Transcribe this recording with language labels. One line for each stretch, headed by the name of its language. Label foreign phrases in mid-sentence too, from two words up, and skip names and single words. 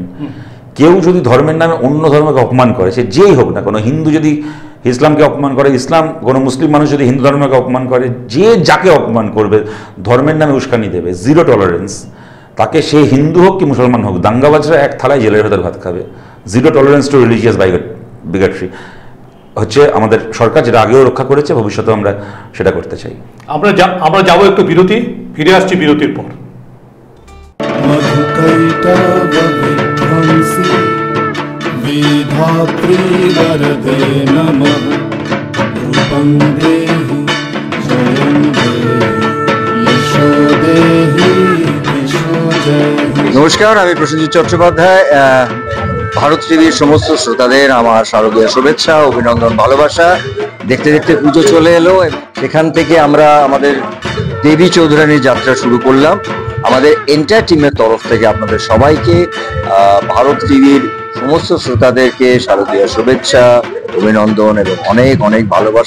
Bangla: কেউ যদি ধর্মের নামে অন্য ধর্মকে অপমান করে, সে যেই হোক না, কোনো হিন্দু যদি ইসলামকে অপমান করে, কোনো মুসলিম মানুষ যদি হিন্দু ধর্মকে অপমান করে, যে যাকে অপমান করবে, ধর্মের নামে উস্কানি দেবে,
English: 0 tolerance.
Bangla: তাকে সে হিন্দু হোক কি মুসলমান হোক, দাঙ্গাবাজরা এক থালায় জেলের ভেতর ভাত খাবে।
English: 0 tolerance to religious bigotry
Bangla: হচ্ছে আমাদের সরকার, যেটা আগেও রক্ষা করেছে, ভবিষ্যতেও আমরা সেটা করতে চাই। আমরা যাবো একটু বিরতি, ফিরে আসছি বিরতির পর।
Sanskrit: विधात्री वरदे नमः रूपं देहि जयं देहि यशो देहि यशो देहि।
Bangla: নমস্কার, আমি প্রসেনজিৎ চট্টোপাধ্যায়। ভারত টিভির সমস্ত শ্রোতাদের আমার শারদীয় শুভেচ্ছা, অভিনন্দন, ভালোবাসা। দেখতে দেখতে পুজো চলে এলো, সেখান থেকে আমরা আমাদের দেবী চৌধুরানীর যাত্রা শুরু করলাম। আমাদের এন্টার টিমের তরফ থেকে আপনাদের সবাইকে, ভারত টিভির সমস্ত শ্রোতাদেরকে শারদীয় শুভেচ্ছা, অভিনন্দন এবং অনেক অনেক ভালোবাসা।